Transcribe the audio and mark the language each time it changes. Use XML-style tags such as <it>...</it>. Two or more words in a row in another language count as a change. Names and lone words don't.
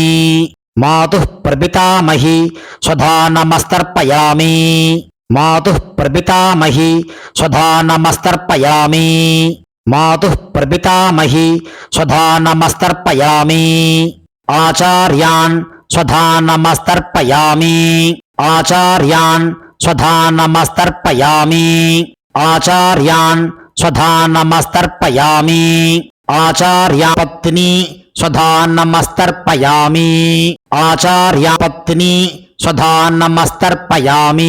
<sa>मातुः प्रपितामही स्वधानमस्तर्पयामि. मातुः प्रपितामही स्वधानमस्तर्पयामि. मातुः प्रपितामही स्वधानमस्तर्पयामि. ஆச்சார்யான் स्वधा नमस्तर्पयामि आचार्यान् स्वधा नमस्तर्पयामि आचार्यान् स्वधा नमस्तर्पयामि आचार्या पत्नी स्वधा नमस्तर्पयामि आचार्या पत्नी स्वधा नमस्तर्पयामि</sa>